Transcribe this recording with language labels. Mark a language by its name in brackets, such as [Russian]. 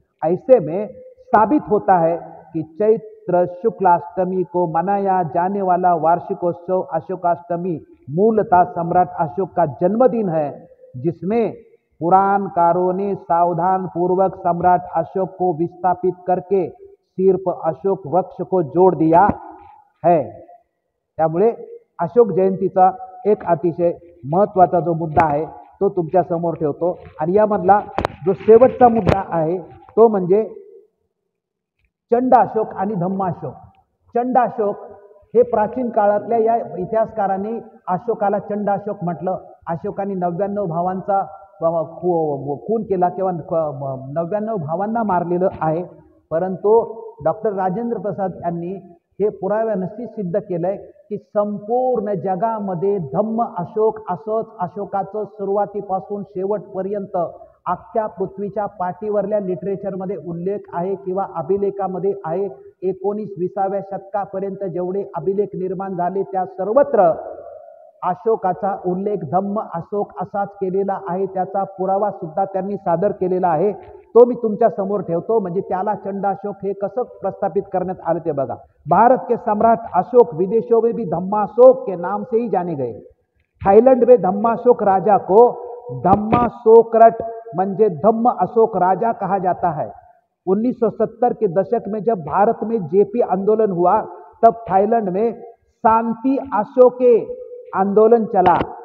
[Hindi] ऐसे में साबित होता है कि चैत्र शुक्लाष्टमी को मनाया जाने वाला वार्षिकोत्सव अशोकाष्टमी मूलतः सम्राट अशोक का जन्मदिन है, जिसमें पुराणकारों ने सावधान पूर्वक सम्राट अशोक को विस्थापित करके सिर्फ अशोक वृक्ष को जोड़ दिया है। [Marathi] त्यामुळे अशोक जयंतीचा एक अतिशय महत्त्वाचा जो मुद्दा आहे तो तुमच्या समोर ठेवतो। आणि यामधला जो शेवटचा मुद्दा आहे तो म्हणजे चंडाशोक आणि धम्माशोक। चंडाशोक हे प्राचीन काळातल्या या इतिहासकारांनी अशोकाला चंडाशोक म्हटलं। अशोकाने 99 भावांचा खून केला किंवा 99 भावांना मारलेलं आहे, परंतु डॉक्टर राजेंद्र प्रसाद यांनी हे पुराव्याने सिद्ध केलंय की संपूर्ण जगामध्ये धम्म अशोक असंच अशोकाचं सुरुवातीपासून शेवटपर्यंत अख्ख्या पृथ्वीच्या पाठीवरल्या लिटरेचरमध्ये उल्लेख आहे किंवा अभिलेखामध्ये आहे। 19-20व्या शतकापर्यंत जेवढे अभिलेख निर्माण झाले त्या सर्वत्र अशोकाचा उल्लेख धम्म अशोक असाच केलेला आहे। त्याचा पुरावा सुद्धा त्यांनी सादर केलेला आहे, तो मी तुमच्या समोर ठेवतो। म्हणजे त्याला चंडाशोक हे कसं प्रस्थापित करण्यात आले ते बघा। [Hindi] भारत के सम्राट अशोक विदेशों में भी धम्माशोक के नाम से ही जाने गए। थाईलैंड में धम्माशोक राजा को धम्माशोकरट [Marathi] म्हणजे धम्म अशोक राजा [Hindi] कहा जाता है। 1970 के दशक में जब भारत में जेपी आंदोलन हुआ तब थाईलैंड में शांति अशोके आंदोलन चला।